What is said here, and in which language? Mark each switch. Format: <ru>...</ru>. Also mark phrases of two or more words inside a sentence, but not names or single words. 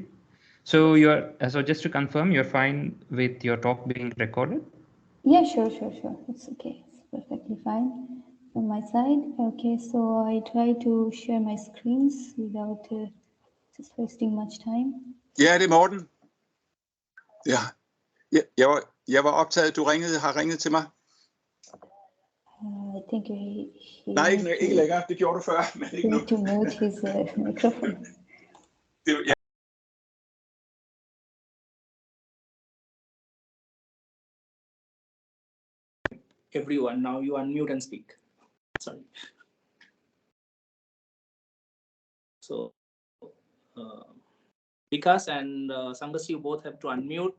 <en>So so just to confirm, you're fine with your talk being recorded? Yeah, sure. It's okay. It's perfectly fine from my side. Okay, so I try to share my screens without just wasting much time.</en> <da>Ja, det er Morten. Ja. Jeg var optaget. Du har ringet til mig.</da> <en>I think he</en> <da>Nej,</da> <en>need</en> <da>ikke længere. Det gjorde du før, men ikke nu.</da> <en>to mute his microphone.</en> <da>Ja.</da> <en>Everyone, now you unmute and speak. Sorry. So, Vikas and Sanghasri, you both have to unmute.</en>